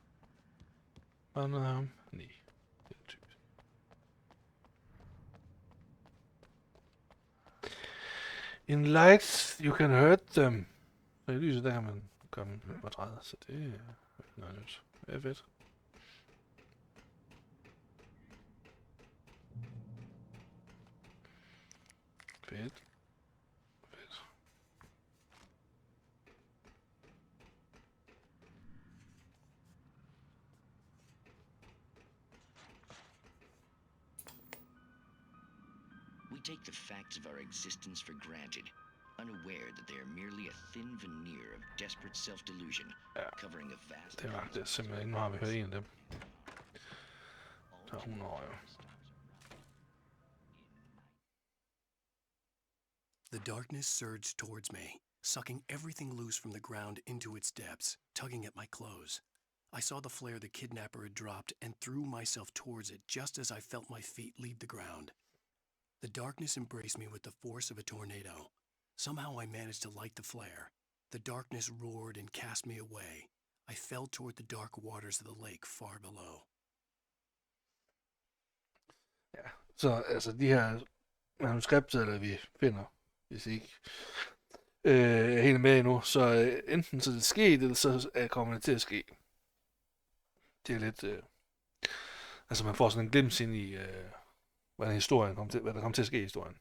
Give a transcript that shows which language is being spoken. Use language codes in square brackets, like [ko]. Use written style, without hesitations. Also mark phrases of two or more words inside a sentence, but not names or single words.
[da] Hvad med ham? Nej. Det er typisk. [en] In lights, you can hurt them. [da] Så i lyset, der kan man komme på træder, så det er noget nyt. Det er fedt. Fedt. Fedt. [en] We take the facts of our existence for granted, unaware that they are merely a thin veneer of desperate self-delusion, covering a vast... [da] Det var det simpelthen. Nu har vi hørt en af dem. Der er 100 år jo. [en] The darkness surged towards me, sucking everything loose from the ground into its depths, tugging at my clothes. I saw the flare the kidnapper had dropped and threw myself towards it just as I felt my feet leave the ground. The darkness embraced me with the force of a tornado. Somehow I managed to light the flare. The darkness roared and cast me away. I fell toward the dark waters of the lake far below. [da] Ja, så altså de her manuskripter, der vi finder, hvis I ikke er helt med endnu, så enten så er det sket, eller så kommer det til at ske. Det er lidt... altså man får sådan en glimt ind i, hvad der kommer til at ske i historien.